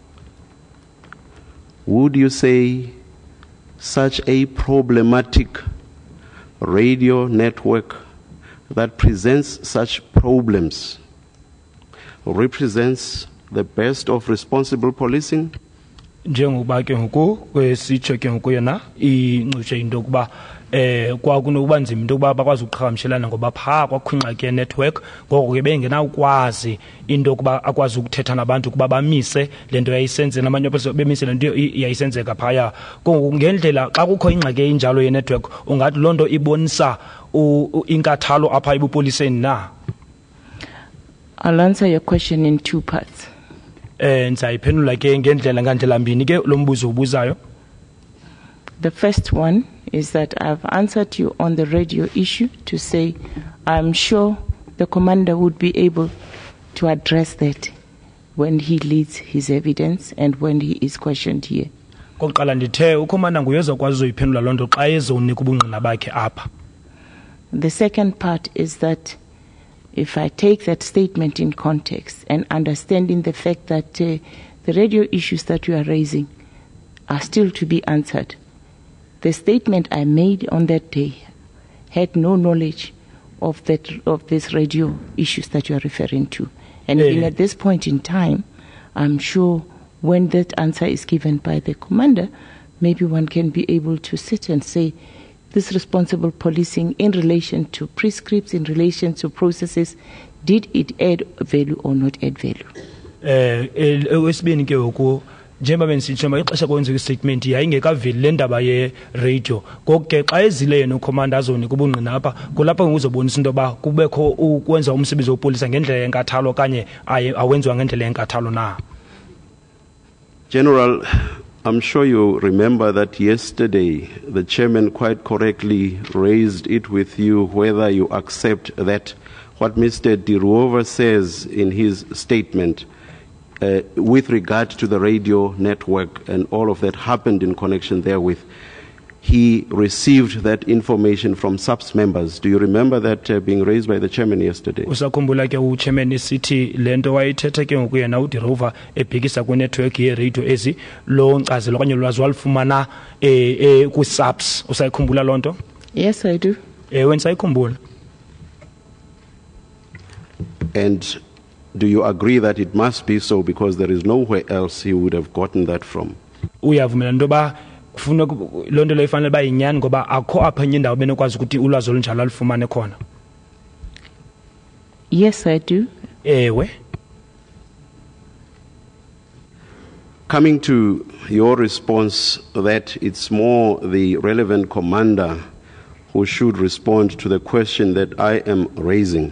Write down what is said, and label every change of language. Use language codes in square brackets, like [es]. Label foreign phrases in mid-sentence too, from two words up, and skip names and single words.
[en] Would you say such a problematic radio network that presents such problems represents the best of responsible policing? [xh] Njengoba ke ngoku kwesitsho ke ngoku yena incutshe into yokuba kwakunokuba nzima into yokuba bakwazi ukuqhagamshelana ngoba phaa kwakhunxake network ngoko ke bengenawukwazi into yokuba akwazi ukuthetha nabantu ukuba bamise le nto yayisenze namanye abantu bemise le nto yayisenzeka phaya. Ngoku ngendlela xa kukho ingxaki enjalo yenetwork ungathi loo nto ibonisa inkathalo apha ebupoliseni na? [en] I'll answer your question in two parts. [xh] Ndizayiphendula ke ngendlela ngandlela mbini ke lo mbuzo ubuzayo. [en] The first one is that I've answered you on the radio issue to say I'm sure the commander would be able to address that when he leads his evidence and when he is questioned here. [xh] Kokuqala ndithe ukhomanda nguyeza kwazi uzoyiphendula loo nto xa ezonika ubungqina bakhe apha. [en] The second part is that if I take that statement in context and understanding the fact that the radio issues that you are raising are still to be answered, the statement I made on that day had no knowledge of these radio issues that you are referring to. And even at this point in time, I'm sure when that answer is given by the commander, maybe one can be able to sit and say, this responsible policing in relation to prescripts, in relation to processes, did it add value or not add value? [xh] Wesibini ke ngoku njengoba bensitsho maxesha kwenza istatement yayingekaveli le ndaba ye-radio ngoku ke xa ezile yena ukhomanda azonika ubungqina apha kulapho nguzobonisa into yoba kubekho ukwenza umsebenzi wopolisa ngendlela yenkathalo okanye awenziwa ngendlela yenkathalo na. [en] General, I'm sure you remember that yesterday the chairman quite correctly raised it with you whether you accept that what Mr. Diruova says in his statement with regard to the radio network and all of that happened in connection therewith. He received that information from SAPS members. Do you remember that being raised by the chairman yesterday? [xh] Usakhumbula ke uchairman isithi lento wayithethe ke ngoku yena uDirova ebhekisa ku network ye radio ezi lo nkcazelo okanye lwazi walufumana ku SAPS. Usayikhumbula lonto? [en] Yes, I do. [xh] When sayikhumbula. [en] And do you agree that it must be so because there is nowhere else he would have gotten that from? [xh] Uyavumela into ba kufuna lonto lo ifanele bayinyani ngoba akho apha enye indawo benokwazi ukuthi ulwazi olunjalo alufumane khona. [en] Yes, I do. [xh] Ewe. [en] Coming to your response that it's more the relevant commander who should respond to the question that I am raising.